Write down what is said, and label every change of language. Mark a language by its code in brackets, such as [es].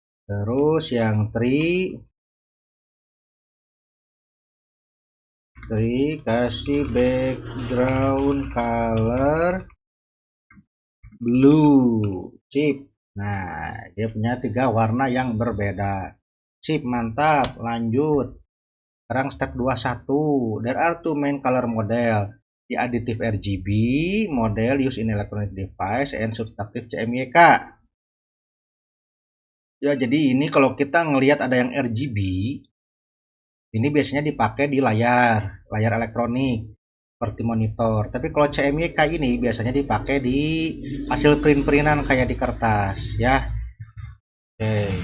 [id] Terus yang 3 kasih [en] background color blue. [id] Sip. Nah, dia punya 3 warna yang berbeda. Sip, mantap. Lanjut. Sekarang step 21. [en] There are 2 main color model. The additive RGB model used in electronic device and subtractive CMYK. [id] Ya, jadi ini kalau kita ngelihat ada yang RGB, ini biasanya dipakai di layar elektronik seperti monitor. Tapi kalau CMYK ini biasanya dipakai di hasil print-printan kayak di kertas ya. Oke.